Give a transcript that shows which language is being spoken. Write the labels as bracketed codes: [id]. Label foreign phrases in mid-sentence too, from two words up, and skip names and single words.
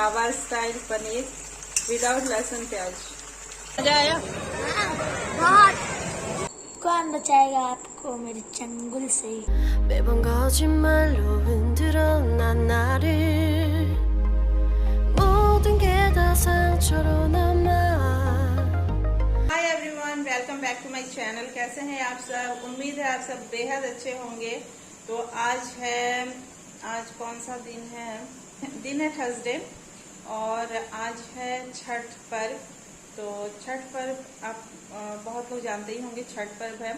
[hi] ढाबा स्टाइल पनीर विदाउट लहसुन प्याज। मजा आया? बहुत। कौन बचाएगा आपको मेरे चंगुल से? [ko] 매번 거짓말로 흔들어 난 나를 모든 게 다 상처로 남아। [en] Hi everyone, welcome back to my channel. [hi] कैसे हैं आप सब? उम्मीद है आप सब बेहद अच्छे होंगे। तो आज कौन सा दिन है? दिन है थर्सडे और आज है छठ पर्व। तो छठ पर्व आप बहुत लोग जानते ही होंगे, छठ पर्व है।